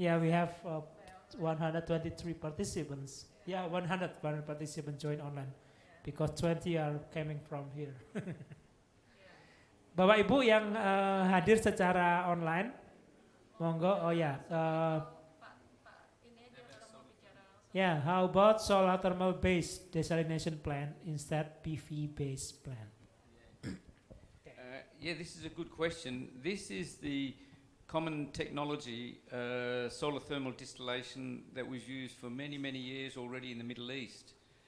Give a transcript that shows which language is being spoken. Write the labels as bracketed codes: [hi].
[en] Yeah, we have 123 participants. Yeah, 100 participants join online because 20 are coming from here. [id] Bapak Ibu yang hadir secara online, monggo. Oh ya, Ini aja kalau mau bicara langsung. yeah. [en] How about solar thermal based desalination plant instead PV based plant? Yeah, this is a good question. This is the common technology, solar thermal distillation, that we've used for many, many years already in the Middle East.